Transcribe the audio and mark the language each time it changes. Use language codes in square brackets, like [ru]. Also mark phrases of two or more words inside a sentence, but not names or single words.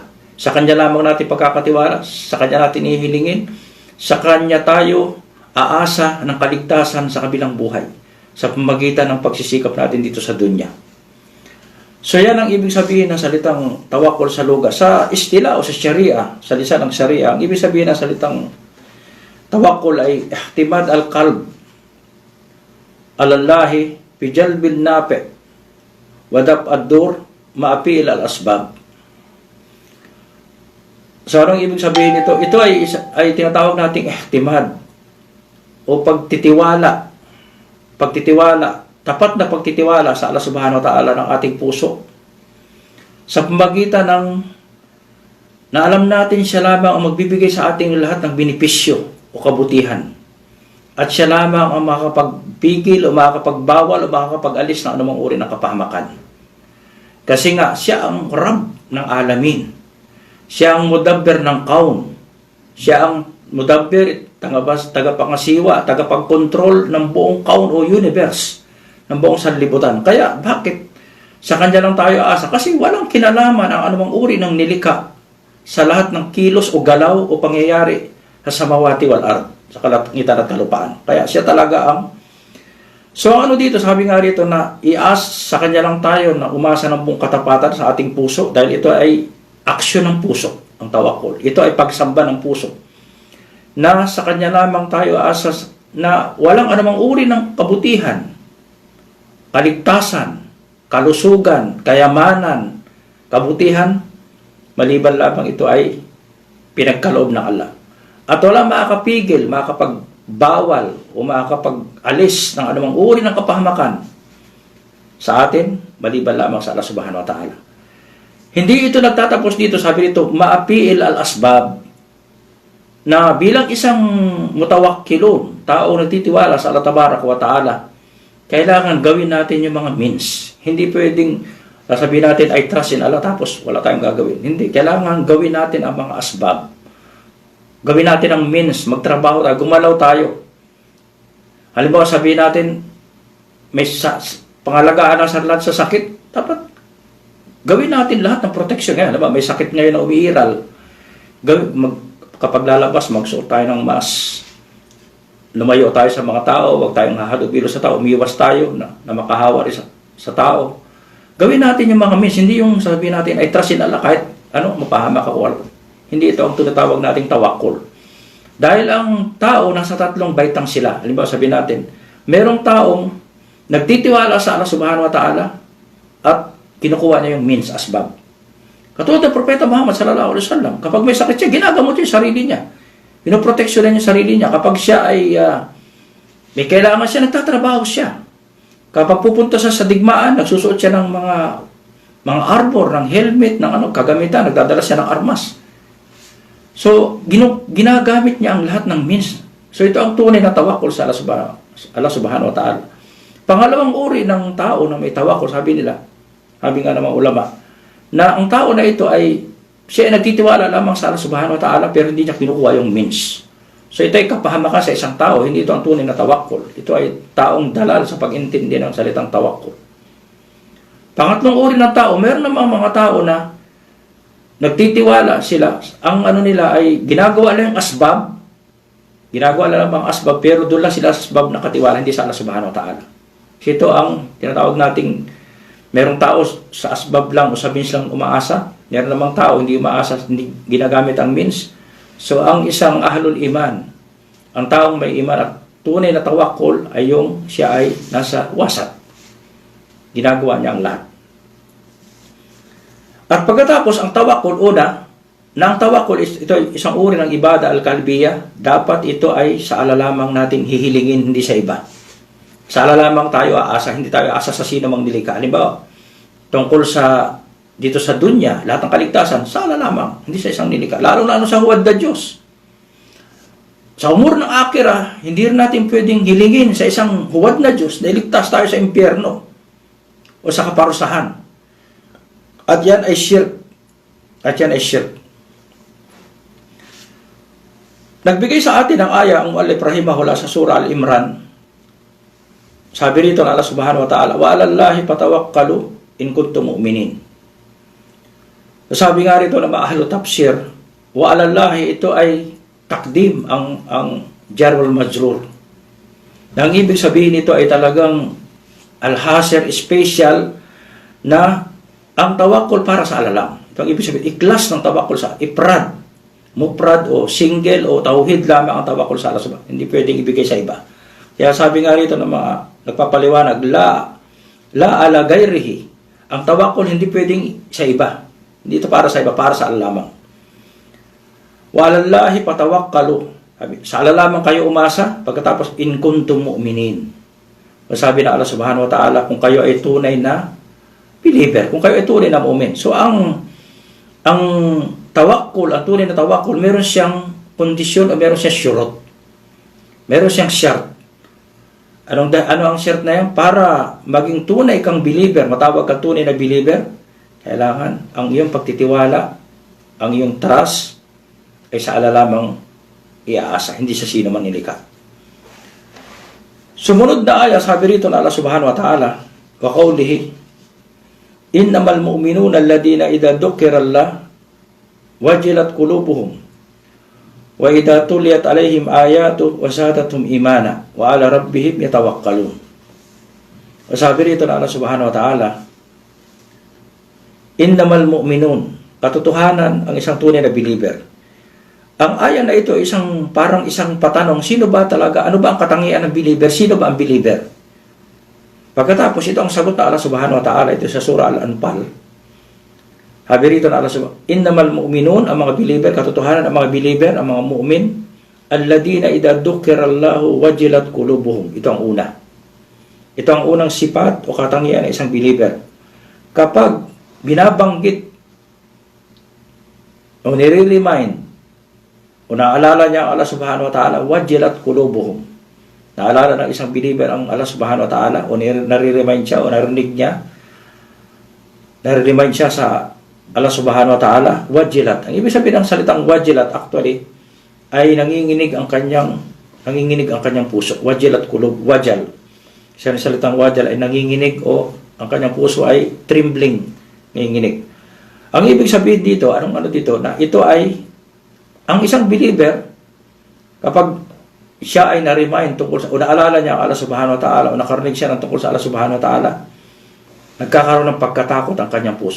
[tl] Sa Kanya lamang natin pagkakatiwala, sa Kanya natin ihilingin, sa Kanya tayo aasa ng kaligtasan sa kabilang buhay, sa pamagitan ng pagsisikap natin dito sa dunya. So yan ang ibig sabihin ng salitang tawakkul sa luga. Sa istila o sa sharia, sa lisan ng sharia, ang ibig sabihin ng salitang tawakkul ay [ar] اعتماد القلب على الله بجلب النافع ودفع الضر مع فعل الأسباب. [tl] So anong ibig sabihin nito? Ito ay tinatawag nating ihtimad o pagtitiwala. Tapat na pagtitiwala sa Allah [ar] سبحانه وتعالى [tl] ng ating puso. Sa pamagitan ng na alam natin siya lamang ang magbibigay sa ating lahat ng benepisyo o kabutihan. At siya lamang ang makakapagpigil o makakapagbawal o makakapag-alis ng anumang uri ng kapahamakan. Kasi nga, siya ang Rabb ng alamin. Siya ang mudabbir ng kaun. Siya ang mudabbir, tagapangasiwa, tagapagkontrol ng buong kaun o universe, ng buong sanlibutan. Kaya, bakit sa Kanya lang tayo asa? Kasi walang kinalaman ang anumang uri ng nilikha sa lahat ng kilos o galaw o pangyayari sa [ar] السماوات والأرض, [tl] sa kalangitan at kalupaan. Kaya siya talaga ang So ano dito, sabi nga rito na i-ask sa Kanya lang tayo na umasa ng buong katapatan sa ating puso, dahil ito ay aksyon ng puso. ang tawakkul. Ito ay pagsamba ng puso na sa Kanya lamang tayo aasas, na walang anumang uri ng kabutihan, kaligtasan, kalusugan, kayamanan, kabutihan, maliban lamang ito ay pinagkaloob ng Allah. At wala makakapigil, makakapagbawal o makakapag-alis ng anumang uri ng kapahamakan sa atin, maliban lamang sa Allah [ar] سبحانه وتعالى. [tl] Hindi ito nagtatapos dito, sabi dito, [ar] مع فعل الأسباب, [tl] na bilang isang mutawakkilun, tao nagtitiwala sa Allah [ar] تبارك وتعالى, [tl] kailangan gawin natin yung mga means. Hindi pwedeng sasabihin natin, [en] I trust in Allah, [tl] tapos wala tayong gagawin. Hindi, kailangan gawin natin ang mga asbab. Gawin natin ang means, magtrabaho tayo, gumalaw tayo. Halimbawa, sabihin natin, may pangalagaan ng sarlat sa sakit, dapat gawin natin lahat ng protection. Ngayon, may sakit ngayon na umiiral. Kapag lalabas, magsuot tayo ng mask. Lumayo tayo sa mga tao, huwag tayong hahalubilo sa tao, umiwas tayo na makahawa sa tao. Gawin natin yung mga means, hindi yung sabihin natin, ay [en] trust in Allah, [tl] kahit mapahamak ako. Hindi ito ang tinatawag nating tawakkul. Dahil ang tao, nasa tatlong baitang sila. Halimbawa, sabihin natin, merong taong nagtitiwala sa Allah [ar] سبحانه وتعالى [tl] at kinukuha niya yung means, asbab. Katulad ng Propeta Muhammad [ar] صلى الله عليه وسلم, [tl] kapag may sakit siya, ginagamot yung sarili niya. Pinoproteksyonan yung sarili niya. Kapag siya ay may kailangan siya, nagtatrabaho siya. Kapag pupunta siya sa digmaan, nagsusuot siya ng mga arbor, ng helmet, ng kagamitan, nagdadala siya ng armas. So, ginagamit niya ang lahat ng means. So, ito ang tunay na tawakkul sa Allah [ar] سبحانه وتعالى. [tl] Pangalawang uri ng tao na may tawakkul, sabi nga ng mga ulama, na ang tao na ito ay siya ay nagtitiwala lamang sa Allah [ar] سبحانه وتعالى [tl] pero hindi niya kinukuha yung means. So ito ay kapahamakan sa isang tao, hindi ito ang tunay na tawakkul. Ito ay taong dalal sa pag-intindi ng salitang tawakkul. Pangatlong uri ng tao, meron namang mga tao na nagtitiwala sila, ang nila ay ginagawa lang asbab, pero doon lang sila sa asbab na katiwala, hindi sa Allah [ar] سبحانه وتعالى. [tl] So ito ang tinatawag nating merong tao sa asbab lang o sa means lang umaasa. Meron namang tao hindi umaasa, hindi ginagamit ang means. So ang isang [ar] أهل الإيمان, [tl] ang taong may iman at tunay na tawakkul ay yung siya ay nasa wasat. Ginagawa niya ang lahat. At pagkatapos ang tawakkul, una, na ang tawakkul ito ay isang uri ng [ar] عبادة القلبية, [tl] dapat ito ay sa Allah lamang natin hihilingin, hindi sa iba. Sa Allah lamang tayo aasa, hindi tayo aasa sa sino mang nilikha. Halimbawa, tungkol dito sa dunya, lahat ng kaligtasan, sa Allah lamang, hindi sa isang nilikha. Lalo na sa huwad na Diyos. Sa umur ng akira, hindi rin natin pwedeng hilingin sa isang huwad na Diyos na iligtas tayo sa impyerno o sa kaparusahan. At yan ay shirk. Nagbigay sa atin ang aya ang [ar] المؤلف رحمه الله [tl] sa surah Al-Imran. Sabi rito ng Allah [ar] سبحانه وتعالى, وعلى الله فتوكلوا إن كنتم مؤمنين. [tl] Sabi nga rito ng mga [ar] أهل التفسير, وعلى الله, [tl] ito ay takdim, ang [ar] الجار والمجرور. [tl] Ang ibig sabihin nito ay talagang al-hasir, special, na ang tawakkul para sa Allah lang. Ito ang ibig sabihin, iklas ng tawakkul sa ifrad, mufrad o single o tauhid lamang ang tawakkul sa Allah subhanahu. Hindi pwedeng ibigay sa iba. Kaya sabi nga rito ng mga nagpapaliwanag, [ar] لا على غيره. [tl] Ang tawakkul hindi pwedeng sa iba. Hindi ito para sa iba, para sa Allah lamang. [ar] وعلى الله فتوكلوا. [tl] Sa Allah lamang kayo umasa, pagkatapos [ar] إن كنتم مؤمنين. [tl] Sabi na Allah [ar] سبحانه وتعالى, [tl] kung kayo ay tunay na believer, kung kayo ay tunay na mu'min. So ang tawakkul, ang tunay na tawakkul, meron siyang kondisyon o meron siyang syurot. Meron siyang syart. Ano ang shirt na yan? Para maging tunay kang believer, matawag kang tunay na believer, kailangan ang iyong pagtitiwala, ang iyong trust, ay sa Allah lamang iaasa, hindi sa sino man nilikha. Sumunod na aya, sabi rito na [ar] الله سبحانه وتعالى وقوله إنما المؤمنون الذين إذا ذكر الله وجلت قلوبهم وإذا تليت عليهم آياته زادتهم إيمانا وعلى ربهم يتوكلون. [tl] Sabi rito na Allah [ar] سبحانه وتعالى, إنما المؤمنون, [tl] katotohanan ang isang tunay na believer. Ang aya na ito parang isang patanong, sino ba talaga, ano ba ang katangian ng believer? Sino ba ang believer? Pagkatapos ito ang sagot ng Allah [ar] سبحانه وتعالى, [tl] ito sa Surah Al-Anfal. Sabi rito na Allah Subhanahu, [ar] إنما المؤمنون, [tl] ang mga believer, katotohanan ang mga believer, ang mga mu'min, [ar] الذين إذا ذكر الله وجلت قلوبهم. [tl] Ito ang una. Ito ang unang sifat o katangian ng isang believer. Kapag binabanggit o nire-remind o naalala niya ang Allah [ar] سبحانه وتعالى, وجلت قلوبهم. [tl] Naalala ng isang believer ang Allah [ar] سبحانه وتعالى [tl] o nare-remind siya o narinig niya, nare-remind siya sa Allah [ar] سبحانه وتعالى, [tl] wajilat. Ang ibig sabihin ng salitang wajilat actually ay nanginginig ang kanyang puso. [ar] وجلت قلوب، وجل. [tl] Siya ng salitang wajal ay nanginginig o ang kanyang puso ay trembling, nanginginig. Ang ibig sabihin dito, dito, na ito ay ang isang believer, kapag siya ay na-remind tungkol sa, o naalala niya ang Allah [ar] سبحانه وتعالى, [tl] o nakarinig siya ng tungkol sa Allah [ar] سبحانه وتعالى, [tl] nagkakaroon ng pagkatakot ang kanyang puso.